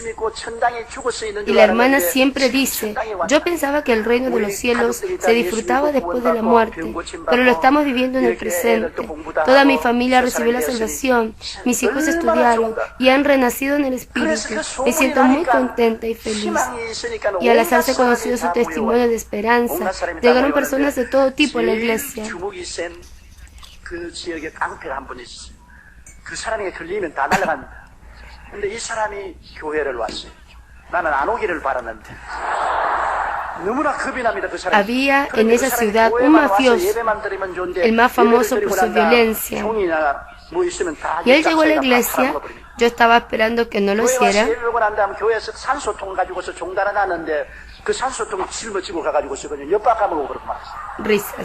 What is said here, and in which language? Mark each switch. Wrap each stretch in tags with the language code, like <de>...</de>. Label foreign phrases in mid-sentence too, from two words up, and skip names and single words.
<es>Y la hermana siempre dice, yo pensaba que el reino de los cielos se disfrutaba después de la muerte, pero lo estamos viviendo en el presente. Toda mi familia recibió la salvación, mis hijos estudiaron y han renacido en el Espíritu. Me siento muy contenta y feliz. Y al hacerse conocido su testimonio de esperanza, llegaron personas de todo tipo a la iglesia.</es> <ko>그 지역에 깡패가 한 분 있었어요. 그 사람이 걸리면 다 날아갑니다. 근데 이 사람이 교회를 왔어요. 나는 안 오기를 바랐는데.</ko> <es>Había en esa ciudad un mafioso, el más famoso por su violencia. Y él llegó a la iglesia, yo estaba esperando que no lo hiciera. Risas.</es>